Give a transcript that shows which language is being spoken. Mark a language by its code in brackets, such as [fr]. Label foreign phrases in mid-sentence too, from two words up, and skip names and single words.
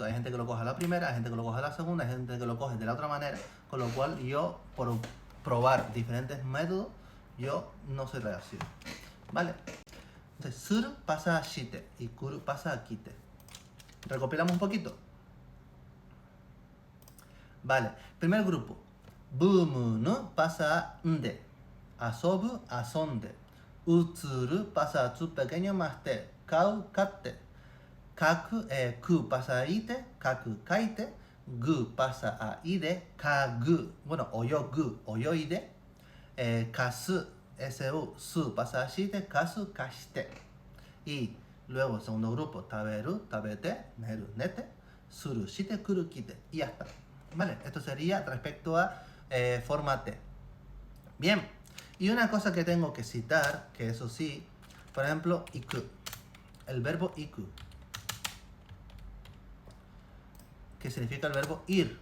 [es] Hay gente que lo coge a la primera, hay gente que lo coge a la segunda, hay gente que lo coge de la otra manera, con lo cual yo, por probar diferentes métodos, yo no soy reactivo. ¿Vale? Entonces, suru pasa a shite y kuru pasa a kite. Recopilamos un poquito. Vale, primer grupo. [ja] Bumu no [es] pasa a [ja] nde. Asobu, asonde. [es] Utsuru pasa a tsu pequeño más te. [ja] Kau, katte. Ku [es] pasa a [ja] ite. Kaku, kaite. Gu [es] pasa a [ja] ide. Kagu. [es] Bueno, [ja] oyogu, oyoide. Kasu, su, su [es] pasa a [ja] shite, kasu, kashite. [es] Y luego el segundo grupo, [ja] taberu, tabete, neru, nete, suru, shite, kuru, [es] kite. Y ya está. ¿Vale? Esto sería respecto a forma T. Bien. Y una cosa que tengo que citar, que eso sí, por ejemplo, iku. El verbo iku. Que significa el verbo ir.